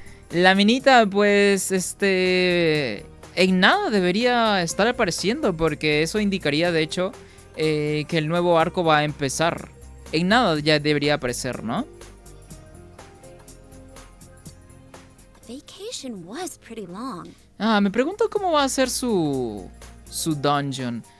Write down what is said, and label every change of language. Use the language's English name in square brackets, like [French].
[Spanish] La minita, pues, en nada debería estar apareciendo, porque eso indicaría, de hecho, que el nuevo arco va a empezar. En nada ya debería aparecer, ¿no? [English] Vacation was pretty long. [Spanish] Me pregunto cómo va a ser su dungeon.